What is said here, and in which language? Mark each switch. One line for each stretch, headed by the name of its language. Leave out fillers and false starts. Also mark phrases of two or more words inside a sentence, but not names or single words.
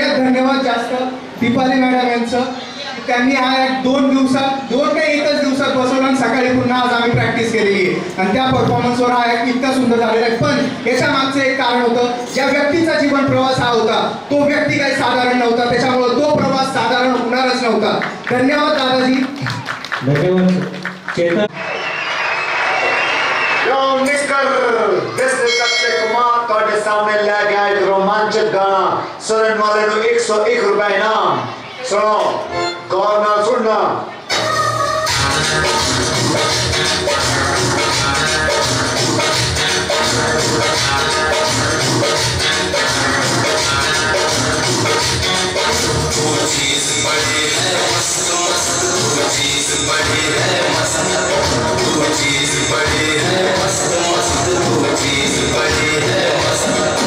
Marathi: आणि सगळ्यात धन्यवाद जास्त दीपाली मॅडम यांचं त्यांनी हा एक 2 काही एकच दिवसात बसवला आणि सकाळी पुन्हा आज आम्ही प्रॅक्टिस केलेली आहे आणि त्या परफॉर्मन्सवर हा एक इतका सुंदर झालेला आहे. पण याच्या मागचं एक कारण होतं, ज्या व्यक्तीचा जीवन प्रवास हा होता तो व्यक्ती काही साधारण नव्हता, त्याच्यामुळे तो प्रवास साधारण होणारच नव्हता. धन्यवाद दादाजी.
Punjabi: ਤੁਹਾਡੇ ਸਾਹਮਣੇ ਲੈ ਗਿਆ ਇੱਕ ਰੋਮਾਂਚਕ ਗਾਣਾ ਸੁਣਨ ਵਾਲੇ ਨੂੰ 101 ਰੁਪਏ ਇਨਾਮ. ਸੁਣੋ ਗੌਰ ਨਾਲ ਸੁਣਨਾ.
Hindi: वो चीज बड़ी है मस्त मस्त, वो चीज बड़ी है मस्त, वो चीज बड़ी है मस्त मस्त, वो चीज बड़ी है मस्त.